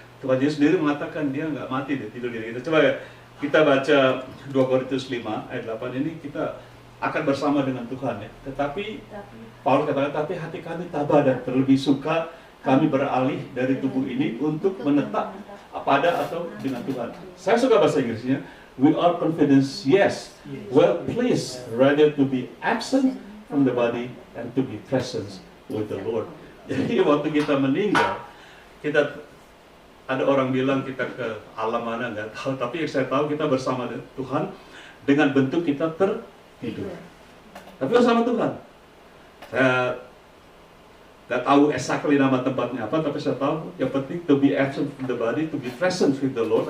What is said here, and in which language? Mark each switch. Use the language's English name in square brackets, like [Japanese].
[Indonesian] Tuhan Yesus sendiri mengatakan dia nggak mati, dia tidur diri kita. Coba ya, kita baca 2 Korintus 5 ayat 8 ini, kita akan bersama dengan Tuhan ya. Tetapi Paulus katakan, tapi hati kami tabah dan terlebih suka kami beralih dari tubuh ini untuk menetap pada atau dengan Tuhan. Saya suka bahasa Inggrisnya. [English] We are confident, yes, well pleased rather to be absent from the body and to be present with the Lord. [Indonesian] Jadi waktu kita meninggal, kita ada orang bilang kita ke alam mana nggak tahu, tapi yang saya tahu kita bersama Tuhan dengan bentuk kita tertidur. Tapi bersama Tuhan. Saya nggak tahu exactly nama tempatnya apa, tapi saya tahu yang penting [English] to be absent from the body, to be present with the Lord.